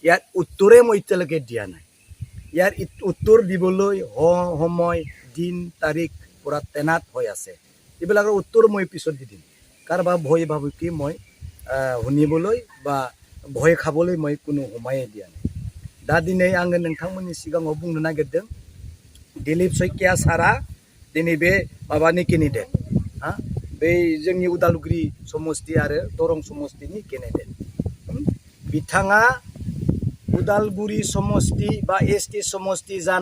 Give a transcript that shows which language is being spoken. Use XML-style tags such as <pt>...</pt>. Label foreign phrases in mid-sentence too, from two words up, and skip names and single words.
<as>ইয়াত উত্তৰে মই এতিয়ালৈকে দিয়া নাই ইয়াৰ উত্তৰ দিবলৈ সময় দিন তাৰিখ পুৰা তেনাত হৈ আছে এইবিলাকৰ উত্তৰ মই পিছত দি দিম কাৰোবাৰ ভয় ভাবুকি মই শুনিবলৈ বা ভয় খাবলৈ মই কোনো সময়ে দিয়া নাই</as> <brx>दा दिनै आङो नोंथांमोननि सिगाङाव बुंनो नागिरदों दिलीप शइकिया सारा दिनै बे माबानि केन्डिडेट बे जोंनि उदालगुरि समस्ति आरो दरं समस्तिनि केन्डिडेट बिथाङा उदालगुरि समस्ति बा एसटि समस्ति</brx>